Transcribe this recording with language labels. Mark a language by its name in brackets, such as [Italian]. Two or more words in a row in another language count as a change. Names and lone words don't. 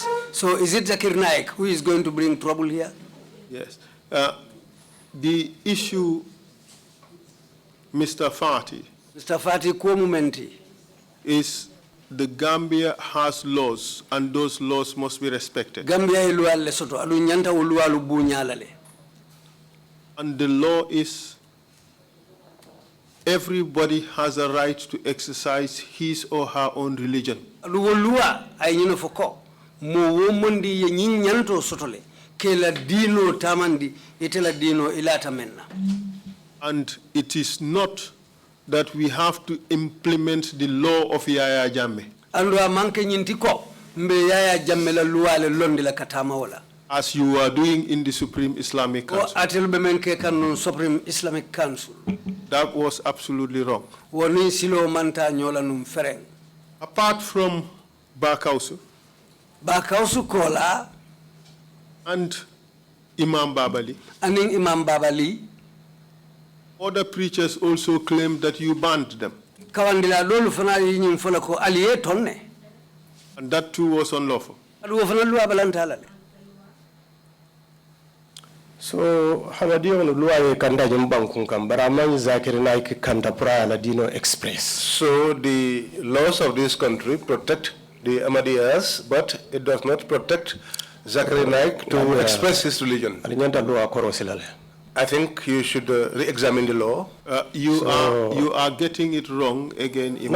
[English] So is it Zakir Naik who is going to bring trouble here? Yes. The issue, Mr. Fati, is the Gambia has laws and those laws must be respected. [Mandingo] Gambia iluale soto adu nyanta ulualu bunyalale. [English] And the law is everybody has a right to exercise his or her own religion. [Mandingo] Adu wolua ay nyino foko mo womondi ye nyanto sotole ke la dino tamandi itela dino ilata menna. [English] And it is not that we have to implement the law of Yaya Jammeh. [Mandingo] Ando amanke nyintiko mbe Yaya Jammeh la luale londi la katama wala. [English] As you are doing in the Supreme Islamic Council. Supreme Islamic Council. That was absolutely wrong. Apart from Bakausu Kola and Imam Babali, other preachers also claim that you banned them. And that too was unlawful. [Mandingo] So Hamadiya no luwa kanda jumbankun kambara man Zakir Naik kanda pra la dino express. So [English] The laws of this country protect the Ahmadiyyas, but it does not protect Zakir Naik to express his religion. I think you should re-examine the law. You are getting it wrong again, Imam.